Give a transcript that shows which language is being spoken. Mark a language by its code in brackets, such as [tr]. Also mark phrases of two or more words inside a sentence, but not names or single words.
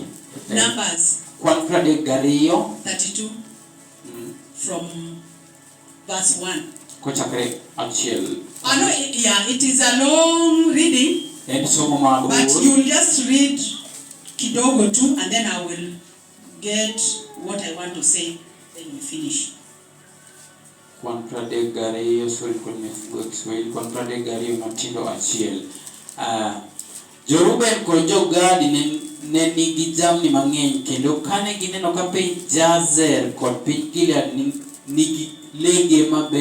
[en] Numbers 32 from verse 1. It is a long reading. But you'll just read kidogo too, and then I will get what I want to say, then we finish. [luo] Joruben ko jogadi ne nigi jamni mang'eny kendo kane gineno ka piny Jazer kod piny Gilead nigi lege